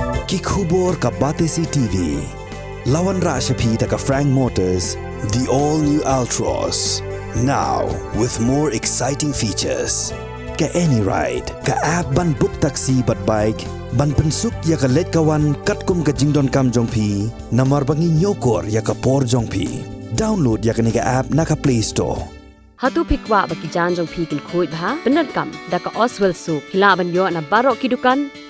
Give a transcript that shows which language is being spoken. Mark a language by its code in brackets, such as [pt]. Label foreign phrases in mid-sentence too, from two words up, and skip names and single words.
[kha] Kikubor ka Batesi TV. Lawan Rashapi ka Khring Motors, [en] the all-new Altros. Now, with more exciting features. [kha] Ka any ride, ka app ban book taxi bat bike, ban pensuk ya ka let kawan katkum ka jingdon kam jongpi, namar bangi nyokor ya ka por jongpi. Download ya ka niga app na ka Play Store. Hatu pikwa bagi jan jongpi kin kuit bha, benar kam, da ka Oswell Soup, hilaban yo na barok kidukan.